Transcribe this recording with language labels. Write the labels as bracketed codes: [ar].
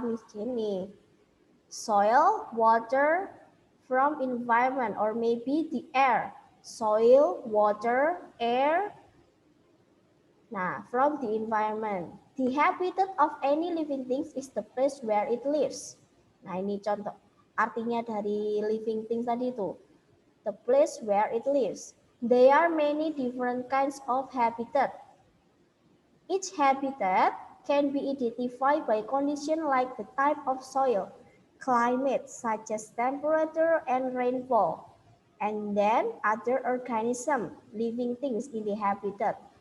[id] Mungkin nih, [en] soil, water from environment, or maybe the air. Soil, water, air. Nah, from the environment. The habitat of any living things is the place where it lives. [id] Nah, ini contoh artinya dari living things tadi itu. [en] The place where it lives. There are many different kinds of habitat. Each habitat can be identified by condition like the type of soil, climate such as temperature and rainfall, and then other organism, living things in the habitat.